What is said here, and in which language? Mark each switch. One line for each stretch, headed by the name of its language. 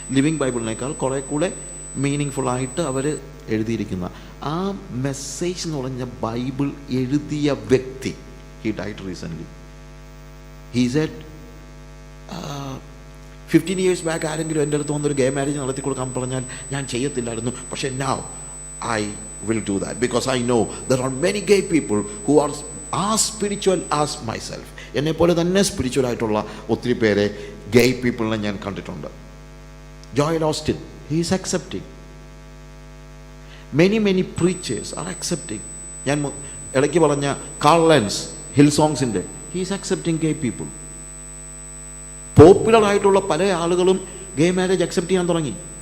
Malayalam: Living ബൈബിളിനേക്കാൾ കുറേ കൂടെ meaning ഫുള്ളായിട്ട് അവർ എഴുതിയിരിക്കുന്ന ആ മെസ്സേജ് എന്ന് പറഞ്ഞ ബൈബിൾ എഴുതിയ വ്യക്തി,
English: He died recently. He said 15 years back
Malayalam: ആരെങ്കിലും എൻ്റെ അടുത്ത് വന്നൊരു ഗേ മാരേജ് നടത്തി കൊടുക്കാൻ പറഞ്ഞാൽ ഞാൻ ചെയ്യത്തില്ലായിരുന്നു.
English: പക്ഷേ now I will do that because I know there are many gay people who are as spiritual as myself.
Malayalam: എന്നെപ്പോലെ തന്നെ സ്പിരിച്വലായിട്ടുള്ള ഒത്തിരി പേരെ ഗേ പീപ്പിളിനെ ഞാൻ കണ്ടിട്ടുണ്ട്.
English: Joel Osteen, he is accepting. many preachers are accepting.
Malayalam: ഞാൻ ഇടയ്ക്ക് പറഞ്ഞ call lens hill സോങ്സിൻ്റെ,
English: he is accepting gay people.
Malayalam: പോപ്പുലറായിട്ടുള്ള പല ആളുകളും ഗേ മാരേജ് അക്സെപ്റ്റ് ചെയ്യാൻ തുടങ്ങി.